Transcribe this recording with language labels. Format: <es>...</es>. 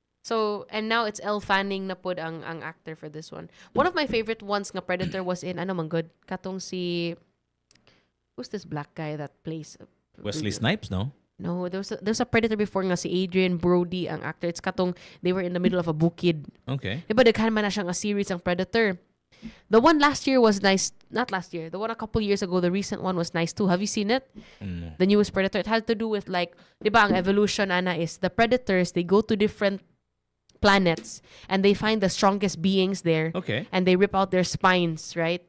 <en>So, and now it's Elle Fanning</en> <ceb>na pod ang</ceb> <en>actor for this one. One of my favorite ones nga Predator was in,</en> <ceb>ano man good, katong si,</ceb> <en>who's this black guy that plays? Wesley Snipes, no? No, there's a Predator before</en> <ceb>nga si</ceb> <en>Adrian Brody ang actor. It's katong, they were in the middle of a bukid. Okay.</en> <ceb>Diba, daghan man na siya nga series ang Predator.</ceb> <en>The one last year was nice. Not last year. The one a couple years ago, the recent one was nice too. Have you seen it? The newest Predator. It had to do with like,</en> <ceb>diba, ang</ceb> <en>evolution, Ana, is the Predators, they go to different planets and they find the strongest beings there. Okay. And they rip out their spines, right?</en>